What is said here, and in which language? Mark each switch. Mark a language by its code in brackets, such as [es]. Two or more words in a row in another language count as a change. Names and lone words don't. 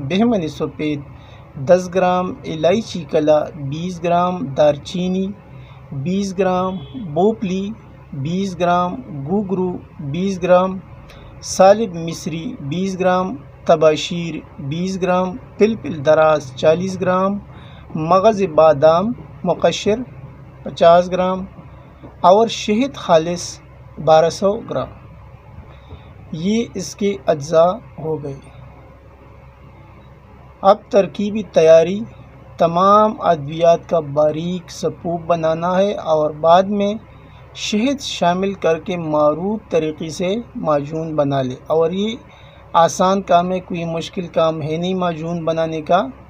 [ur] بہمنی سفید 10 گرام، الائچی کلا 20 گرام، دار چینی 20 گرام، بوپلی 20 گرام، گوگرو 20 گرام، سالب مصری 20 گرام، تباشیر 20 گرام، پلپل دراز 40 گرام، مغز بادام مقشر 50 گرام، اور شہد خالص 1200 گرام۔ یہ اس کے اجزاء ہو گئے۔ اب ترکیبی تیاری، تمام ادویات کا باریک سپوپ بنانا ہے، اور بعد میں شہد شامل کر کے معروف طریقے سے معجون بنا لے، اور یہ آسان کام ہے، کوئی مشکل کام ہے نہیں معجون بنانے کا۔